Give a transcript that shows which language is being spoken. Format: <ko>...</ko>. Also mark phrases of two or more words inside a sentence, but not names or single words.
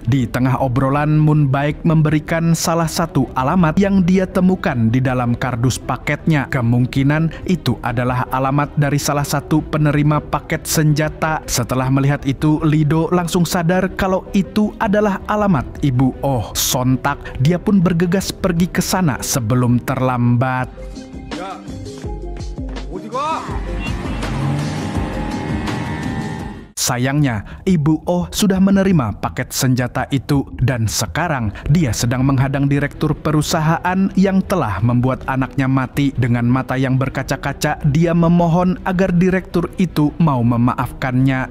<id>Di tengah obrolan, Moon Baek memberikan salah satu alamat yang dia temukan di dalam kardus paketnya. Kemungkinan itu adalah alamat dari salah satu penerima paket senjata. Setelah melihat itu, Lido langsung sadar kalau itu adalah alamat Ibu Oh. Sontak, dia pun bergegas pergi ke sana sebelum terlambat.</id> <ko>야, 어디 가?</ko> <id>Sayangnya, Ibu Oh sudah menerima paket senjata itu dan sekarang dia sedang menghadang direktur perusahaan yang telah membuat anaknya mati. Dengan mata yang berkaca-kaca, dia memohon agar direktur itu mau memaafkannya.</id>